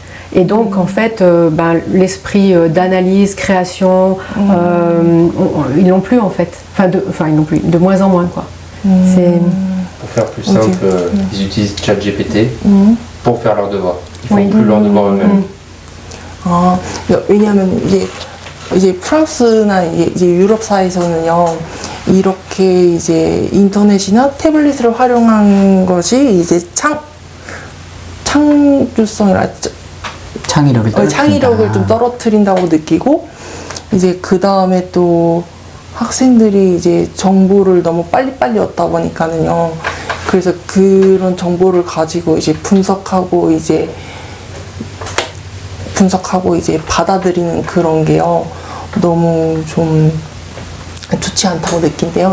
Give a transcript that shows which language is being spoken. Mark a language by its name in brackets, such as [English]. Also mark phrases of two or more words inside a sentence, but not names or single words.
[French] Et donc, en fait, l'esprit d'analyse, création, ils l'ont plus, en fait. Ils l'ont plus, de moins en moins, quoi. Pour faire plus simple, ils utilisent ChatGPT pour faire leurs devoirs. Ils font plus leurs devoirs eux-mêmes. [Korean] 왜냐하면 이제 프랑스나 이제 유럽 사회에서는요, 이렇게 이제 인터넷이나 태블릿을 활용한 것이 이제 창조성이라 창의력을 좀 떨어뜨린다고 느끼고, 이제 그 다음에 또 학생들이 이제 정보를 너무 빨리빨리 얻다 보니까는요, 그래서 그런 정보를 가지고 이제 분석하고 이제 받아들이는 그런 게요, 너무 좀 좋지 않다고 느낀대요.